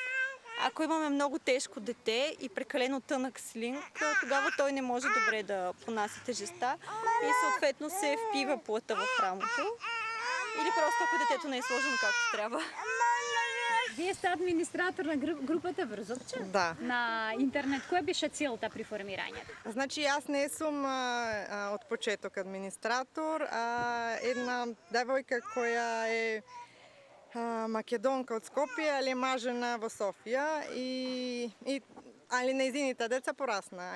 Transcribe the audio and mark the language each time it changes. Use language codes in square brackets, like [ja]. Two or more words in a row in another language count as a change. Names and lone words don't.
[bg] Ако имаме много тежко дете и прекалено тънък слинг, тогава той не може добре да понася тежестта и съответно се впива плътта в рамото. Или просто ако детето не е сложено както трябва. [mk] Вие сте администратор на групата Врзовче? Да. На интернет. Која беше целта при формирањето? Значи аз не сум од почеток администратор, а една девојка која е македонка од Скопје, али мажена во Софија али нејзините деца порасна.